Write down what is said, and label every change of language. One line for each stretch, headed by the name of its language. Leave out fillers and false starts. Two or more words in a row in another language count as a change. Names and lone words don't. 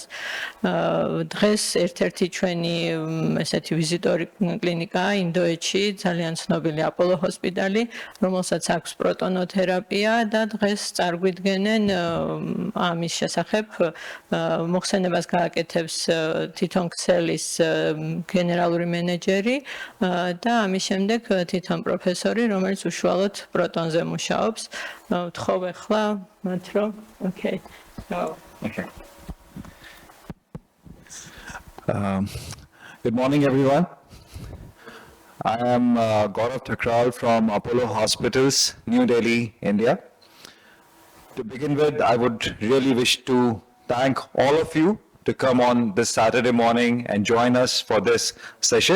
Georgian: დღეს ერთ-ერთი ჩვენი ესეთი ვიზიტორი კლინიკაა ინდოეთში, ძალიან ცნობილი აპოლო ჰოსპიტალი, რომელსაც აქვს პროტონოთერაპია და დღეს წარგვიდგენენ ამის შესახებ მოხსენებას გააკეთებს თვითონ ქსელის გენერალური მენეჯერი და ამის შემდეგ თვითონ პროფესორი, რომელიც უშუალოდ პროტონზე მუშაობს. ვთხოვ ახლა მათ რომ Okay.
English: Good morning, everyone. I am Gaurav Thakral from Apollo Hospitals, New Delhi, India. To begin with, I would really wish to thank all of you to come on this Saturday morning and join us for this session.